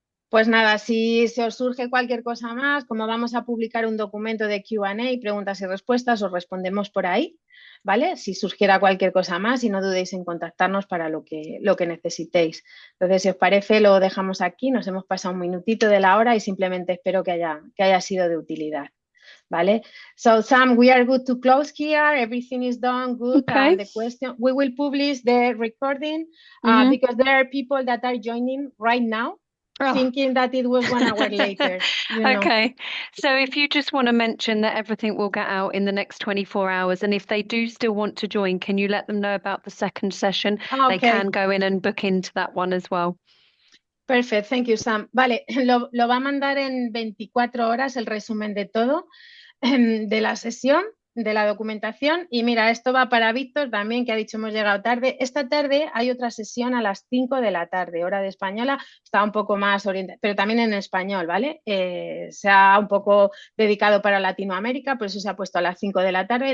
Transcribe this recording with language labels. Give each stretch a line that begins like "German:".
Spanish: Pues nada, si se os surge cualquier cosa más, como vamos a publicar un documento de Q&A, preguntas y respuestas, os respondemos por ahí, ¿vale? Si surgiera cualquier cosa más y no dudéis en contactarnos para lo que necesitéis. Entonces, si os parece, lo dejamos aquí. Nos hemos pasado un minutito de la hora y simplemente espero que haya sido de utilidad. ¿Vale?
English: So, Sam, we are good to close here. Everything is done good. Okay. The question, we will publish the recording because there are people that are joining right now. Thinking that it was 1 hour later. Okay, so if you just want to mention that everything will get out in the next 24 hours, and if they do still want to join, can you let them know about the second session? Okay. They can go in and book into that one as well. Perfect, thank you, Sam.
Spanish: Vale, lo va a mandar en 24 horas el resumen de todo, de la sesión, de la documentación. Y mira, esto va para Víctor también, que ha dicho hemos llegado tarde. Esta tarde hay otra sesión a las 5 de la tarde, hora de española. Está un poco más orientada, pero también en español, ¿vale? Se ha un poco dedicado para Latinoamérica, por eso se ha puesto a las 5 de la tarde.